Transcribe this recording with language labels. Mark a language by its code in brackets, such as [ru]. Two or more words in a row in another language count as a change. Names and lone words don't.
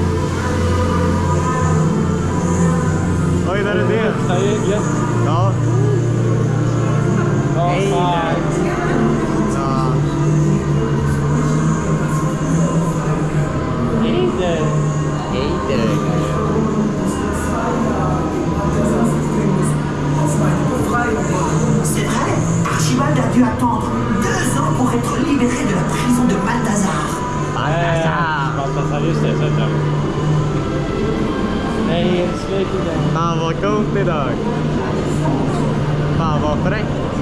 [sv] Oj, där är det. Det är gött. Ja. Ja, Hej fan. där. Ja. Hej där. Hej där. [fr] C'est vrai, Archibald a dû attendre 2 ans pour être libéré de la prison de Balthazar. [sv] Balthazar, just det. Så är det. Nej, slut idag. Fan vad coolt idag. Fan vad fräckt.